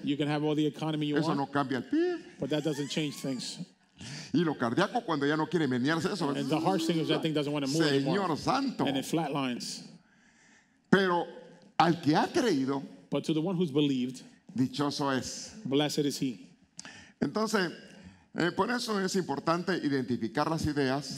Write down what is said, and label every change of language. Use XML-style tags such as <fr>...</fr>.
<en>You can have all the economy you</en> <es>eso</es> <en>want,</en> <es>no cambia el PIB.</es> <en>but that doesn't change things.</en> <es>Y lo cardíaco cuando ya no quiere menearse eso.</es> <en>And the harsh thing is that thing doesn't want to move anymore.</en> <es>Señor Santo.</es> <en>And it flatlines.</en> <es>Pero al que ha creído,</es> <en>But to the one who's believed,</en> <es>dichoso es.</es> <en>blessed is he.</en> <es>Entonces, Por eso es importante identificar las ideas,</es>